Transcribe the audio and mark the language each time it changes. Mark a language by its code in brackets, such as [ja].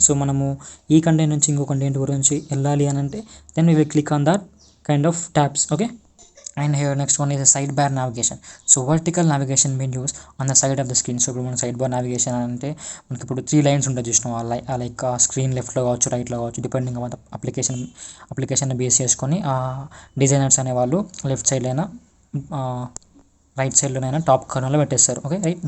[te] So మనము ఈ content నుంచి ఇంకో కంటెంట్ గురించి వెళ్ళాలి అని అంటే [en] Then we will click on that kind of tabs. Okay, and here next one is a sidebar navigation. So vertical navigation menus on the side of the screen. [te] So ఇప్పుడు మన side bar navigation అంటే మనకి ఇప్పుడు 3 lines ఉంటుంది చూసినాం, like screen లెఫ్ట్లో కావచ్చు, రైట్లో కావచ్చు, డిపెండింగ్ ఆన్ అప్లికేషన్ బేస్ చేసుకొని డిజైనర్స్ అనేవాళ్ళు లెఫ్ట్ సైడ్లో రైట్ సైడ్లోనైనా టాప్ కార్నర్లో పెట్టేస్తారు. Okay, right?